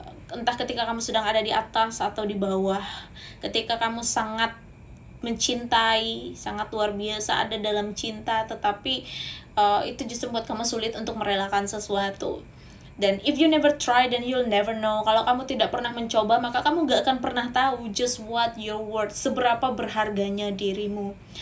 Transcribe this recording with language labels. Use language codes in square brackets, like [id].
[id] Entah ketika kamu sedang ada di atas atau di bawah, ketika kamu sangat mencintai, sangat luar biasa ada dalam cinta, tetapi itu justru buat kamu sulit untuk merelakan sesuatu. [en] Dan if you never try, then you'll never know. [id] Kalau kamu tidak pernah mencoba, maka kamu gak akan pernah tahu [en] just what your worth, [id] seberapa berharganya dirimu.